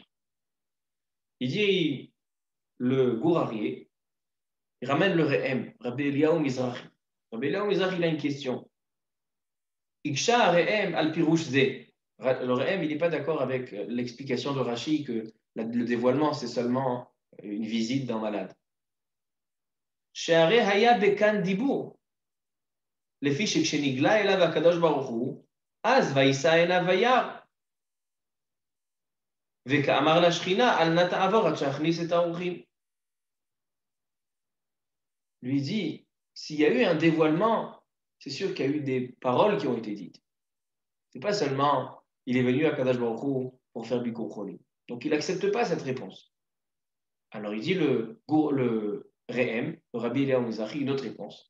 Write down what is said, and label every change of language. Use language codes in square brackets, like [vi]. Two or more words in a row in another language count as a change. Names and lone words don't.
[fr] Il dit, le Gourarié, il ramène le Re'em, Rabbi Eliyahu Mizrahi. Rabbi Eliyahu Mizrahi, il a une question. [he] הקשה הרא"ם על פירוש זה. [fr] Le Re'em, il n'est pas d'accord avec l'explication de Rashi que le dévoilement, c'est seulement une visite d'un malade. [he] שהרי היה כאן דבור. לפי שכשנגלה אליו הקדוש ברוך הוא, אז וישא עיניו וירא. וכאמר לשכינה, אל נא תעבור עד שאכניס את האורחים. [fr] Lui dit, s'il y a eu un dévoilement, c'est sûr qu'il y a eu des paroles qui ont été dites. C'est pas seulement, il est venu à [he] קדוש ברוך הוא [fr] pour faire [he] ביקור חולים. [fr] Donc il n'accepte pas cette réponse. Alors il dit le Re'em, le Rabbi Eliyahu Mizrahi, une autre réponse.